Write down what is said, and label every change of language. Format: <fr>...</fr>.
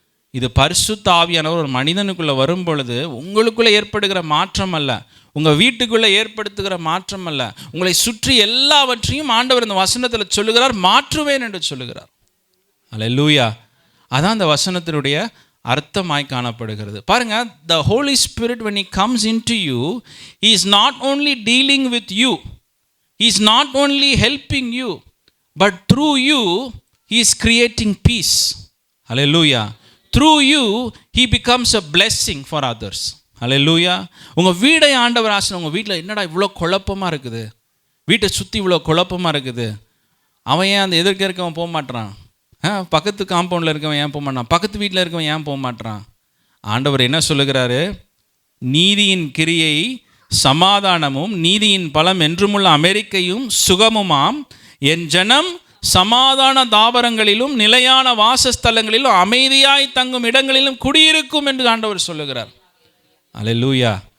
<ta>இது பரிசுத்த ஆவியானவர் ஒரு மனிதனுக்குள்ளே வரும் பொழுது உங்களுக்குள்ளே ஏற்படுகிற மாற்றம் அல்ல, உங்கள் வீட்டுக்குள்ளே ஏற்படுத்துகிற மாற்றம் அல்ல, உங்களை சுற்றி எல்லாவற்றையும் ஆண்டவர் இந்த வசனத்தில் சொல்லுகிறார், மாற்றுவேன் என்று சொல்லுகிறார். ஹல்லேலூயா. அதான் அந்த வசனத்தினுடைய அர்த்தமாய் காணப்படுகிறது. பாருங்க,</ta> <en>the Holy Spirit when he comes into you, he is not only dealing with you, he is not only helping you, but through you he is creating peace. Hallelujah. Through you he becomes a blessing for others.</en> <ta>Hallelujah. உங்க வீடை ஆண்டவர் ஆசீர்வதிப்பார். உங்க வீட்டில் என்னடா இவ்வளோ குழப்பமாக இருக்குது, வீட்டை சுற்றி இவ்வளோ குழப்பமாக இருக்குது, அவன் ஏன் அந்த எதிர்க்க இருக்கவன் போக மாட்டான், பக்கத்து காம்பவுண்டில் இருக்கவன் ஏன் போக மாட்டான், பக்கத்து வீட்டில் இருக்கவன் ஏன் போக மாட்டான். ஆண்டவர் என்ன சொல்லுகிறாரு, நீதியின் கிரியை சமாதானமும் நீதியின் பலம் என்றுமுள்ள அமெரிக்கையும் சுகமுமாம், என் ஜனம் சமாதான தாபரங்களிலும் நிலையான வாசஸ்தலங்களிலும் அமைதியாய் தங்கும் இடங்களிலும் குடியிருக்கும் என்று ஆண்டவர் சொல்லுகிறார். அல்லேலூயா.</ta>